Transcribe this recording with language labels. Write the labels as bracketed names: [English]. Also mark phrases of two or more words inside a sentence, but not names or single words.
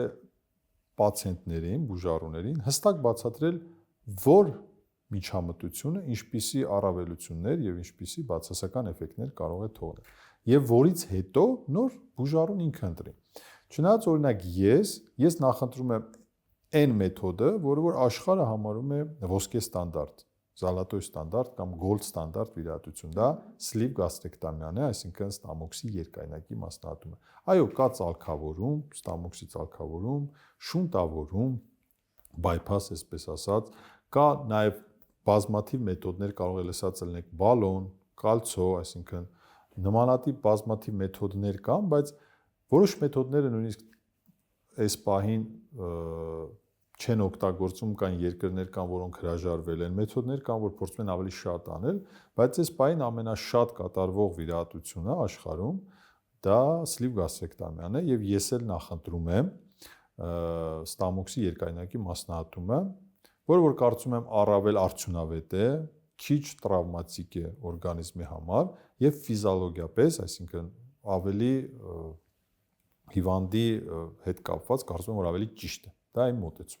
[Armenian] պացիենտներին, բուժառուներին հստակ բացատրել, որ միջամտությունը ինչպիսի առավելություններ եւ ինչպիսի բացասական էֆեկտներ կարող է թողնել եւ որից հետո նոր բուժառուն ինքը ընտրի։ Չնայած օրինակ ես նախընտրում եմ այն մեթոդը, որը որ աշխարհը համարում է ոսկե ստանդարտ, [Russian] золотой стандарт [Armenian] կամ [English] gold standard [Armenian] վիրահատություն, դա [English] sleeve gastrectomy- [Armenian] ն է, այսինքն ստամոքսի երկայնակի մասնահատումը։ Այո, կա ծալքավորում, ստամոքսի ծալքավորում, շունտավորում, bypass, այսպես ասած, կա նաև բազմաթիվ մեթոդներ, կարող է լսած լինեք բալոն, կալցո, այսինքն նմանատիպ բազմաթիվ մեթոդներ կան, բայց որոշ մեթոդները նույնիսկ այս պահին չեն օգտագործում, կան երկրներ կան, որոնք հրաժարվել են, մեթոդներ կան, որ փորձում են ավելի շատ անել, բայց այս պահին ամենաշատ կատարվող վիրահատությունը աշխարհում դա [English] sleeve gastrectomy- [Armenian] ն է եւ ես էլ նախընտրում եմ ստամոքսի երկայնակի մասնահատումը, որը որ կարծում եմ առավել արդյունավետ է, քիչ տրավմատիկ է օրգանիզմի համար եւ ֆիզիոլոգիապես, այսինքն ավելի հիվանդի հետ կապված կարծում եմ որ ավելի ճիշտ է։ Դա իմ մոտեցումն է։